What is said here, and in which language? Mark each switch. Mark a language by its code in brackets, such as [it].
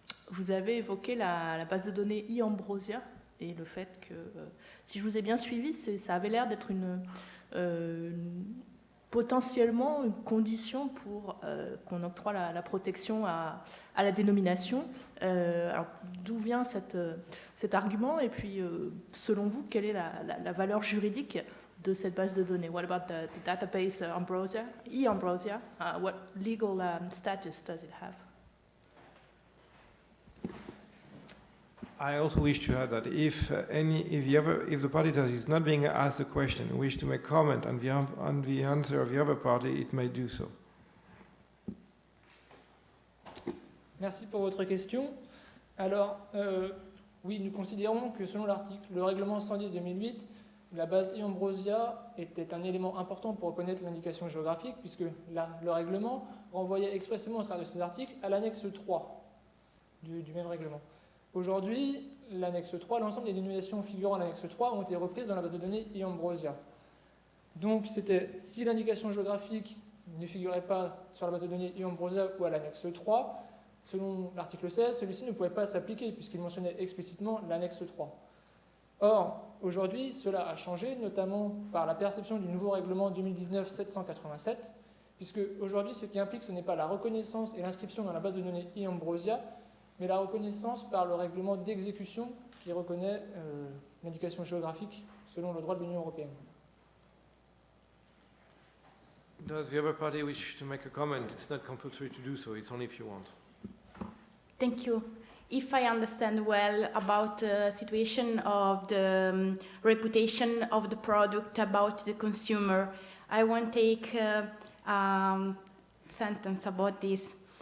[fr] Vous avez évoqué la base de données e-Ambrosia et le fait que, si je vous ai bien suivi, ça avait l'air d'être potentiellement une condition pour qu'on octroie la protection à la dénomination. Alors, d'où vient cet argument? Et puis, selon vous, quelle est la valeur juridique de cette base de données? [en] What about the database Ambrosia, e-Ambrosia? What legal status does it have? I also wish to add that if the party that is not being asked a question wish to make comment on the answer of the other party, it may do so. [fr] Merci pour votre question. Alors, oui, nous considérons que selon le règlement 110/2008, la base e-Ambrosia était un élément important pour reconnaître l'indication géographique, puisque le règlement renvoyait expressément au travers de ces articles à l'annexe 3. du même règlement. Aujourd'hui, l'annexe 3, l'ensemble des dénominations figurant à l'annexe 3 ont été reprises dans la base de données e-Ambrosia. Donc, si l'indication géographique ne figurait pas sur la base de données e-Ambrosia ou à l'annexe 3, selon l'article 16, celui-ci ne pouvait pas s'appliquer puisqu'il mentionnait explicitement l'annexe 3. Or, aujourd'hui, cela a changé, notamment par la perception du nouveau règlement 2019-787, puisque aujourd'hui, ce qui implique, ce n'est pas la reconnaissance et l'inscription dans la base de données e-Ambrosia, mais la reconnaissance par le règlement d'exécution qui reconnaît l'indication géographique selon le droit de l'Union européenne. [en] Does the other party wish to make a comment? It's not compulsory to do so, it's only if you want. Thank you. If I understand well about the situation of the reputation of the product about the consumer, I want to take a sentence about this.